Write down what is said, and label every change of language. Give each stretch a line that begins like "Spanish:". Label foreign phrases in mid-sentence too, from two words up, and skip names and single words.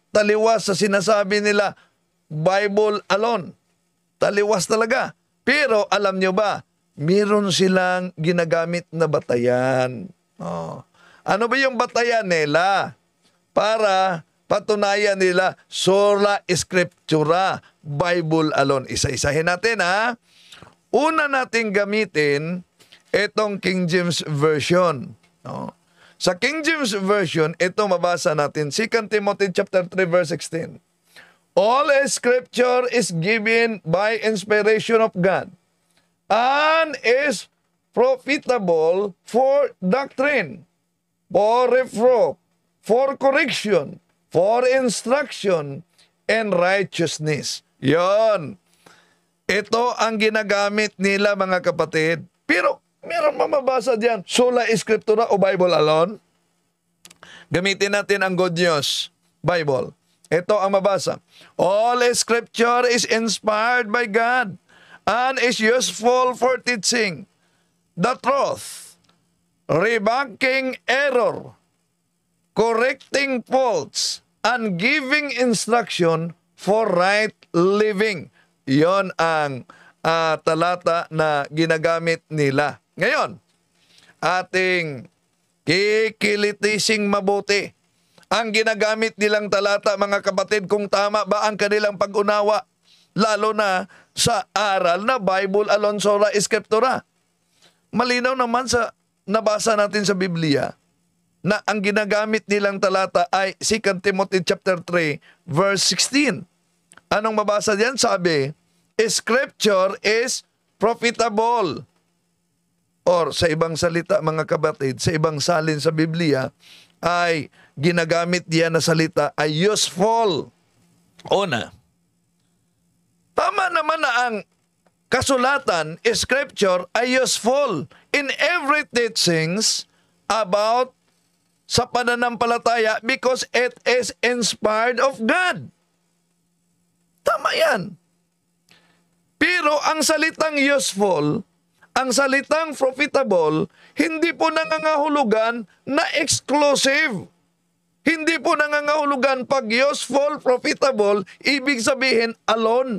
Filipino: Taliwas sa sinasabi nila,
English: Bible alone.
Filipino: Taliwas talaga. Pero alam nyo ba, meron silang ginagamit na batayan. Ano ba yung batayan nila? Para patunayan nila,
Latin: sola scriptura,
English: Bible alone.
Filipino: Isa-isahin natin, Una nating gamitin itong King James Version. Sa King James Version, ito mabasa natin,
English: 2 Timothy chapter 3 verse 16. All scripture is given by inspiration of God and is profitable for doctrine, for reproof, for correction, for instruction, and righteousness.
Filipino: Yon. Ito ang ginagamit nila, mga kapatid. Pero meron mamabasa diyan,
Latin: sola scriptura o
English: Bible alone.
Filipino: Gamitin natin ang Good News Bible. Ito ang mabasa.
English: All scripture is inspired by God and is useful for teaching the truth, rebuking error, correcting faults, and giving instruction for right living.
Filipino: Yon ang talata na ginagamit nila. Ngayon, ating kikilitising mabuti ang ginagamit nilang talata, mga kapatid, kung tama ba ang kanilang pag-unawa, lalo na sa aral na
English: Bible alone
Latin: sola scriptura.
Filipino: Malinaw naman sa nabasa natin sa Biblia na ang ginagamit nilang talata ay
English: 2 Timothy chapter 3 verse 16.
Filipino: Anong mabasa diyan?
English: Sabi, Scripture is profitable.
Filipino: Or sa ibang salita, mga kapatid, sa ibang salin sa Biblia, ay ginagamit diyan na salita ay useful. Una, tama naman na ang kasulatan,
English: Scripture, ay useful in every teachings about
Filipino: sa pananampalataya
English: because it is inspired of God.
Filipino: Tama yan. Pero ang salitang useful, ang salitang profitable, hindi po nangangahulugan na exclusive. Hindi po nangangahulugan pag useful, profitable, ibig sabihin alone.